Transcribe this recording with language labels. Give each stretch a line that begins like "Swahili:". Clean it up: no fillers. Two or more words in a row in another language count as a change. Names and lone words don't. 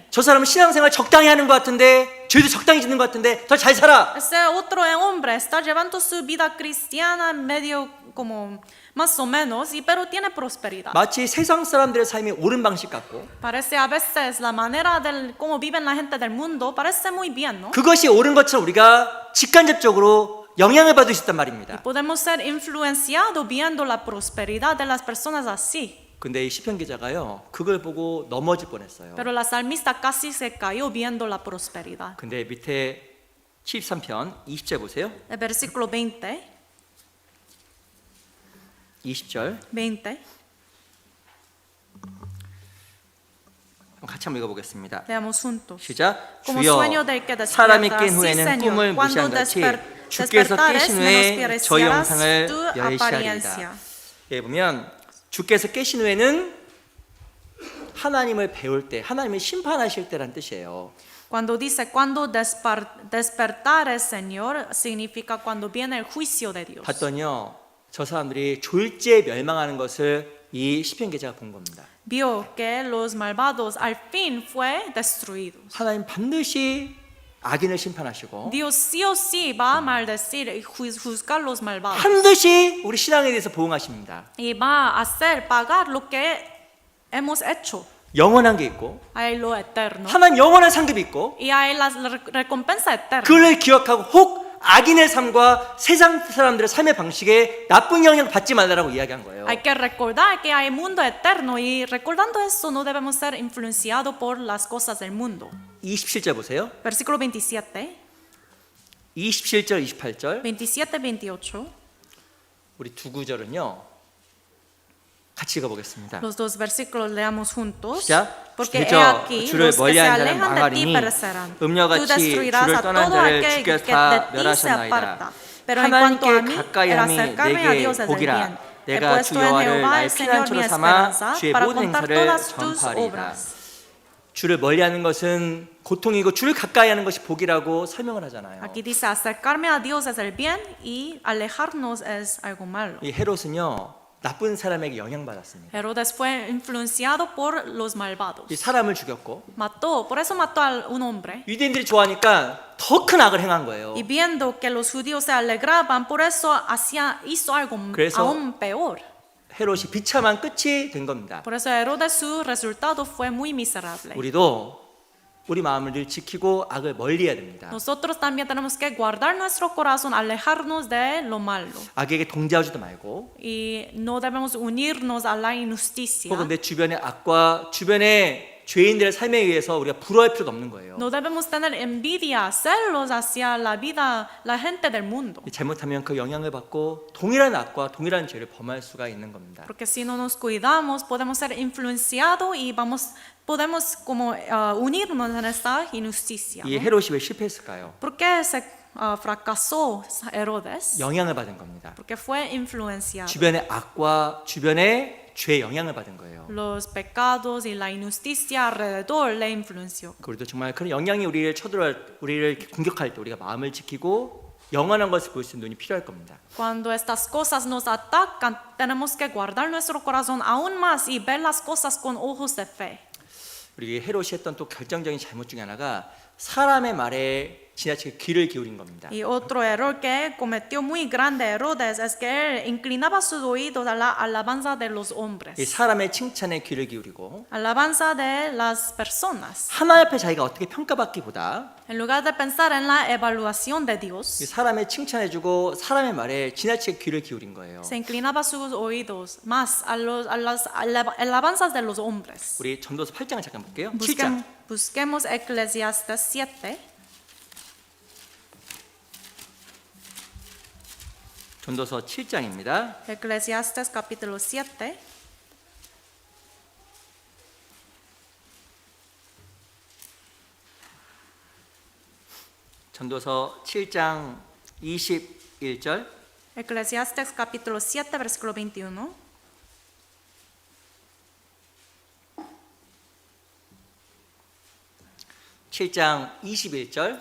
Korean: 저 사람은 신앙생활 적당히 하는 것 같은데 죄도 적당히 짓는 것 같은데 더 잘 살아.
Spanish: Ese otro hombre está llevando su vida cristiana medio como más o menos, pero tiene prosperidad.
Korean: 마치 세상 사람들의 삶이 옳은 방식 같고
Spanish: Parece a veces la manera del cómo viven la gente del mundo parece muy bien, ¿no?
Korean: 그것이 옳은 것처럼 우리가 직간접적으로 영향을 받을 수 있단 말입니다.
Spanish: Podemos ser influenciados viendo la prosperidad de las personas así.
Korean: 근데 이 시편 기자가요 그걸 보고 넘어질 뻔했어요.
Spanish: Pero la salmista casi se cayó viendo la prosperidad.
Korean: 근데 밑에 73편 20절 보세요.
Spanish: El versículo 20.
Korean: 20절
Spanish: 20.
Korean: 같이 한번 읽어보겠습니다.
Spanish: Leamos juntos.
Korean: 시작.
Spanish: Como
Korean: 주여
Spanish: sueño del que despierta,
Korean: 사람이 깬
Spanish: sí,
Korean: 후에는
Spanish: Señor.
Korean: 꿈을
Spanish: Cuando
Korean: 무시한 같이 주께서
Spanish: despertares,
Korean: 깨신 후에 저희
Spanish: menospreciarás
Korean: 영상을
Spanish: tu
Korean: 멸시하리이다.
Spanish: apariencia.
Korean: 예, 보면 주께서 깨신 후에는 하나님을 배울 때, 하나님을 심판하실 때란 뜻이에요.
Spanish: Cuando dice cuando despertares, Señor, significa cuando viene el juicio de Dios.
Korean: 봤더니요, 저 사람들이 졸지에 멸망하는 것을 이 시편 기자가 본 겁니다.
Spanish: Vio que los malvados al fin fue destruidos.
Korean: 하나님 반드시 악인을 심판하시고
Spanish: Dios sí o sí va a maldecir y juzgar los malvados.
Korean: 반드시 우리 신앙에 대해서 보응하십니다.
Spanish: Y va a hacer pagar lo que hemos hecho.
Korean: 영원한 게 있고
Spanish: Hay lo eterno
Korean: 하나님 영원한 상급이 있고
Spanish: y hay la recompensa eterna.
Korean: 그를 기억하고 혹 악인의 삶과 세상 사람들의 삶의 방식에 나쁜 영향 받지 말라라고 이야기한 거예요.
Spanish: Hay que recordar que hay mundo eterno y recordando eso no debemos ser influenciados por las cosas del mundo.
Korean: 27절 보세요.
Spanish: Versículo 27,
Korean: 27절, 28절
Spanish: 27, 28.
Korean: 우리 두 구절은요. 같이 읽어보겠습니다.
Spanish: Los dos versículos leamos juntos.
Korean: 시작.
Spanish: Porque he
Korean: 그저
Spanish: aquí
Korean: 주를
Spanish: los que se
Korean: 멀리하는 자는
Spanish: alejan de ti
Korean: 망하리니
Spanish: perecerán. Tú
Korean: 음녀같이
Spanish: destruirás
Korean: 주를
Spanish: a
Korean: 떠난
Spanish: todo
Korean: 자를
Spanish: aquel que
Korean: 주께서 다
Spanish: de ti se
Korean: 멸하셨나이다.
Spanish: aparta. Pero en cuanto a
Korean: 하나님께
Spanish: mí,
Korean: 가까이
Spanish: el
Korean: 함이
Spanish: acercarme a
Korean: 내게
Spanish: Dios es el
Korean: 복이라.
Spanish: bien. He
Korean: 내가 주
Spanish: puesto en
Korean: 여호와를
Spanish: Jehová
Korean: 나의
Spanish: el Señor mi
Korean: 피난처로 삼아
Spanish: esperanza
Korean: 주의
Spanish: para
Korean: 모든
Spanish: contar
Korean: 행사를
Spanish: todas tus
Korean: 전파하리이다.
Spanish: obras.
Korean: 주를 멀리하는 것은 고통이고 주를 가까이 하는 것이 복이라고 설명을 하잖아요.
Spanish: Aquí dice acercarme a Dios es el bien y alejarnos es algo malo.
Korean: 이 헤롯은요 나쁜 사람에게 영향받았습니다.
Spanish: Herodes fue influenciado por los malvados.
Korean: 이 사람을 죽였고
Spanish: Por eso mató a un hombre.
Korean: 유대인들이 좋아하니까 더 큰 악을 행한 거예요.
Spanish: Y viendo que los judíos se alegraban, por eso hizo algo
Korean: 그래서
Spanish: aún peor.
Korean: 헤롯이 비참한 끝이 된 겁니다.
Spanish: Por eso Herodes su resultado fue muy miserable.
Korean: 우리도 우리 마음을 늘 지키고 악을 멀리해야 됩니다.
Spanish: Nosotros también tenemos que guardar nuestro corazón, alejarnos de lo malo.
Korean: 악에게 동조하지도 말고
Spanish: Y no debemos unirnos a la injusticia.
Korean: 혹은 내 주변의 악과 주변의 죄인들의 삶에 의해서 우리가 부러워할 필요도 없는 거예요.
Spanish: No debemos tener envidia, celos hacia la vida, la gente del mundo.
Korean: 잘못하면 그 영향을 받고 동일한 악과 동일한 죄를 범할 수가 있는 겁니다.
Spanish: Porque si no nos cuidamos, podemos ser influenciados y podemos como unirnos en esta injusticia.
Korean: 이
Spanish: ¿No?
Korean: 헤롯이 왜 실패했을까요?
Spanish: ¿Por qué fracasó Herodes?
Korean: 영향을 받은 겁니다.
Spanish: Porque fue influenciado.
Korean: 주변의 악과 주변의 죄의 영향을 받은 거예요.
Spanish: Los pecados y la injusticia alrededor le influenció.
Korean: 우리도 정말 그런 영향이 우리를 공격할 때 우리가 마음을 지키고 영원한 것을 볼 수 있는 눈이 필요할 겁니다.
Spanish: Cuando estas cosas nos atacan, tenemos que guardar nuestro corazón aún más y ver las cosas con ojos de fe.
Korean: 우리 헤롯이 했던 또 결정적인 잘못 중에 하나가 사람의 말에 지나치게 귀를 기울인 겁니다.
Spanish: Y otro error que cometió muy grande Herodes es que él inclinaba sus oídos a la alabanza de los
Korean: 이
Spanish: hombres,
Korean: 사람의 칭찬에 귀를 기울이고
Spanish: alabanza de las personas.
Korean: 하나님 앞에 자기가 어떻게 평가받기보다
Spanish: En lugar de pensar en la evaluación de
Korean: 이
Spanish: Dios,
Korean: 사람의 칭찬해주고 사람의 말에 지나치게 귀를 기울인 거예요.
Spanish: se inclinaba sus oídos más a las alabanzas de los hombres.
Korean: 우리 전도서 8장을 잠깐 볼게요. 7장.
Spanish: Busquemos Eclesiastes 7.
Korean: 전도서 7장입니다.
Spanish: Eclesiastes capítulo 7.
Korean: 전도서 7장 21절.
Spanish: Eclesiastes capítulo 7, versículo 21.
Korean: 칠장 21절.